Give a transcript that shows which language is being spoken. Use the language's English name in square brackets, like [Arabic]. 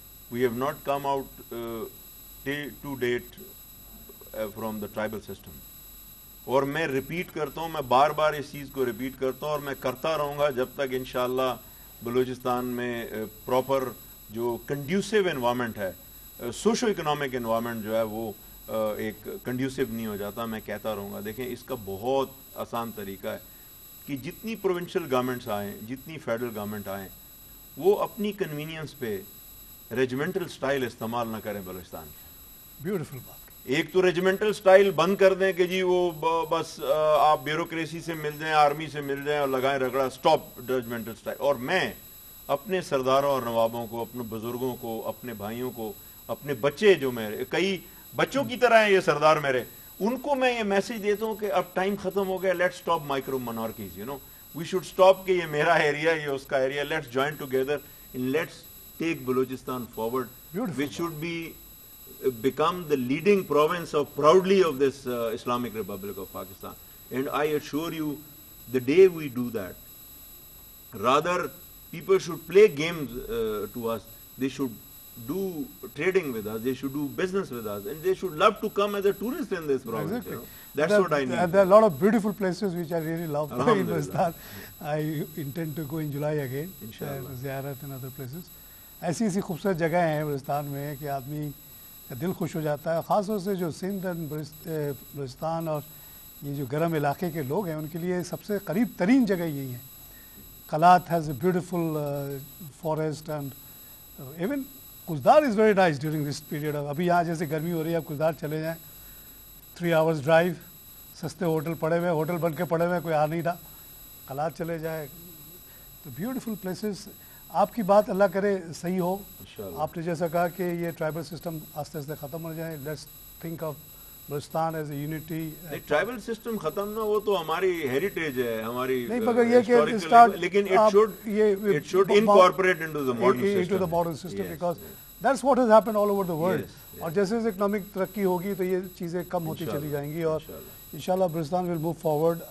[English] We have not come out to date from the tribal system. [Urdu] اور میں repeat کرتا ہوں, میں بار بار اس چیز کو ریپیٹ کرتا ہوں, اور میں کرتا رہوں گا جب تک انشاءاللہ بلوچستان میں پراپر جو کنڈیوسیو انوائرمنٹ ہے, سوشو اکنامک انوائرمنٹ جو ہے وہ ایک کنڈیوسیو نہیں ہو جاتا. میں کہتا رہوں گا. دیکھیں, اس کا بہت آسان طریقہ ہے کہ جتنی پروونشل گورنمنٹس آئیں, جتنی فیڈرل گورنمنٹ آئیں, وہ اپنی کنوینئنس پہ ریجمنٹل سٹائل استعمال نہ کریں بلوچستان کی. بیوٹیفل بات. ایک تو ریجمنٹل سٹائل بند کر دیں کہ جی وہ بس آپ بیوروکریسی سے مل جائیں, آرمی سے مل جائیں اور لگائیں رگڑا. [English] Stop regimental style. [Urdu] اور میں اپنے سرداروں اور نوابوں کو, اپنے بزرگوں کو, اپنے بھائیوں کو, اپنے بچے جو میرے کئی بچوں کی طرح ہیں یہ سردار میرے, ان کو میں یہ میسج دیتا ہوں کہ اب ٹائم ختم ہو گیا, [English] Let stop micro monarchies. we should stop [Urdu] کہ یہ میرا ایریا یہ اس کا area. [English] Let's join together and let's take Balochistan forward. Beautiful. Which should be become the leading province of proudly of this Islamic Republic of Pakistan. And I assure you, the day we do that, rather people should play games to us. They should do trading with us. They should do business with us, and they should love to come as a tourist in this province. Exactly. You know? That's what I need. There are a lot of beautiful places which I really love in Alhamdulillah. Balochistan. I intend to go in July again. Inshallah. Ziyarat and other places. [Urdu] ایسی ایسی خوبصورت جگہیں ہیں بلوچستان میں کہ آدمی کا دل خوش ہو جاتا ہے. خاص طور سے جو سندھ بلوچستان اور یہ جو گرم علاقے کے لوگ ہیں ان کے لیے سب سے قریب ترین جگہ یہی ہے. [English] Kalat has a beautiful forest and even کچدار is very nice during this period. [Urdu] ابھی یہاں جیسے گرمی ہو رہی ہے آپ کچدار چلے جائیں, [English] 3 hours [Urdu] ڈرائیو, سستے ہوٹل پڑے ہوئے, ہوٹل بن کے پڑے ہوئے, کوئی آ نہیں رہا. قلات چلے جائے تو [English] Beautiful places. [Urdu] آپ کی بات اللہ کرے صحیح ہو. آپ نے جیسا کہا کہ یہ ٹرائبل سسٹم آہستہ آہستہ ختم ہو جائے. [English] Let's think of Balochistan as a unity. [Urdu] Tribal system ختم نہ, وہ تو ہماری ہیریٹیج ہے, ہماری نہیں, مگر یہ کہ لیکن [English] it should incorporate into the modern system. Because that's what has happened all over the world. [Urdu] اور جیسے جیسے اکنامک ترقی ہوگی تو یہ چیزیں کم ہوتی چلی جائیں گی اور انشاءاللہ بلوچستان [English] will move forward.